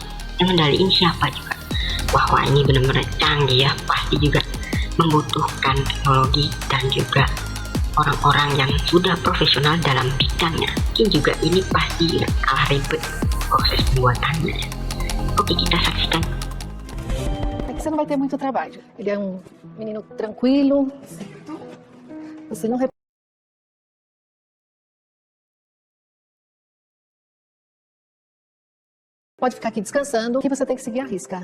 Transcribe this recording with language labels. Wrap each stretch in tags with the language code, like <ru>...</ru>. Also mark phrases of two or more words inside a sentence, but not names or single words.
<id>Yang ngendaliin siapa juga? Wah, ini benar-benar canggih ya, pasti juga membutuhkan teknologi dan juga orang-orang yang sudah profesional dalam bidangnya. Mungkin juga ini pasti kalah ribet proses pembuatannya. Oke, kita saksikan.</id> <pt>É que você não vai ter muito trabalho. Ele é um menino tranquilo. Você não pode ficar aqui descansando, que você tem que seguir a risca.</pt>